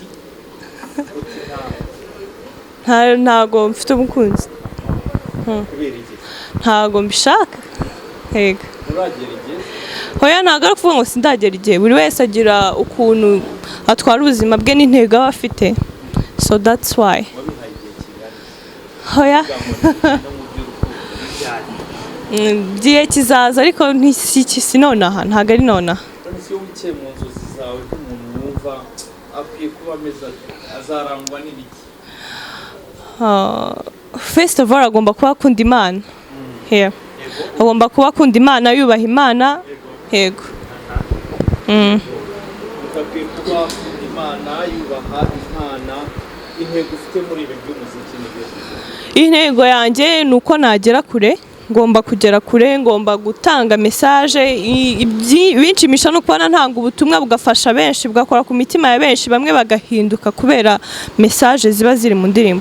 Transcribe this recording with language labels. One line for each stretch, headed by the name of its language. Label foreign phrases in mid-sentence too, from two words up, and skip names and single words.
Kinyarwanda: Ntago mfite umukunzi. Ntago mbishaka. Yego. Hoya ntago ari kuvuga ngo sindagera igihe. Buri wese agira ukuntu atwara ubuzima bwe n'intego aba afite.
English: So that's why.
Kinyarwanda: Hoya. Gihe kizaza ariko si nonaha, ntago ari nonaha. Iyo wicaye mu nzozi zawe nk'umuntu wumva akwiye kuba ameze azarangwa n'ibiki?
English: First of all
Kinyarwanda: agomba kuba akunda Imana. Agomba kuba akunda Imana, yubaha Imana. Yego. Akwiye kuba akunda Imana, yubaha Imana. Intego ufite muri ibi by'umuziki ni byo? Intego yanjye ni uko nagera kure. Ngomba kugera kure, ngomba gutanga message binshimisha no kubona ntanga ubutumwa bugafasha benshi, bugakora ku mitima ya benshi, bamwe bagahinduka kubera message ziba ziri mu ndirimbo.